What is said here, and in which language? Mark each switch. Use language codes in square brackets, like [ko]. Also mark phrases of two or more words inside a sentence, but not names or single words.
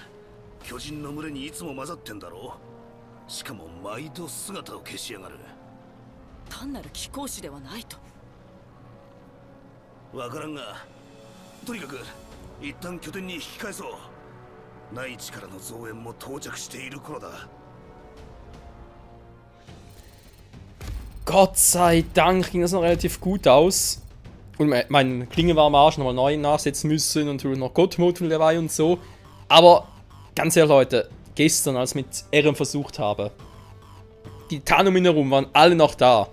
[ja] 巨人の群れにいつも混ざってんだろう。しかも毎度姿を消しやがる。単なる貴公子ではないと。わからんが、とにかく一旦拠点に引き返そう。内地からの増援も到着している頃だ。 [de] Gott sei Dank ging das noch relativ gut aus. Und mein Klinge war am Arsch nochmal neu nachsetzen müssen und noch God-Mode dabei und so. Aber ganz ehrlich, Leute, gestern, als ich mit Eren versucht habe, die Titanen um ihn herum waren alle noch da.